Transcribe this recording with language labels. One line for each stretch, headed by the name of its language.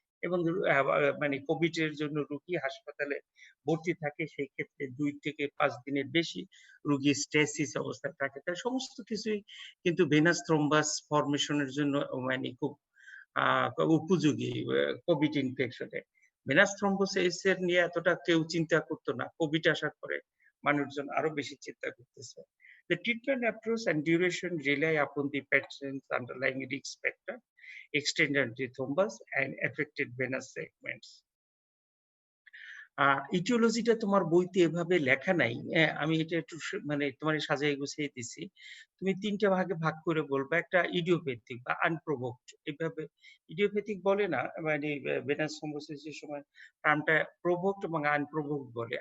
Bangla: এবং মানে কোভিড এর জন্য রোগী হাসপাতালে ভর্তি থাকে, সেই ক্ষেত্রে ২ থেকে ৫ দিনের বেশি রোগী স্ট্যাসিস অবস্থায় থাকে। তাই সমস্ত কিছুই কিন্তু ভেনাস থ্রম্বাস ফরমেশনের জন্য মানে খুব উপযোগী কোভিড ইনফেকশনে। ভেনাস থ্রম্বোসিস এর নিয়ে এতটা কেউ চিন্তা করতো না। কোভিড আসার পরে মানুষজন আরো বেশি চিন্তা করতেছে।
English: The treatment approach and duration rely upon the patient's underlying risk factor, extent of the thrombus and affected venous segments.
Bangla: ইটিওলজিটা তোমার বইতে এভাবে লেখা নাই। আমি এটা একটু মানে তোমারে সাজায় গুছিয়ে দিছি। তুমি ৩ টা ভাগে ভাগ করে বলবা। একটা ইডিওপ্যাথিক বা আনপ্রভোকড। এভাবে ইডিওপ্যাথিক বলে না, মানে ভেনাস থ্রম্বোসিস এর সময় টার্মটা প্রভোকড এবং আনপ্রভোকড বলে।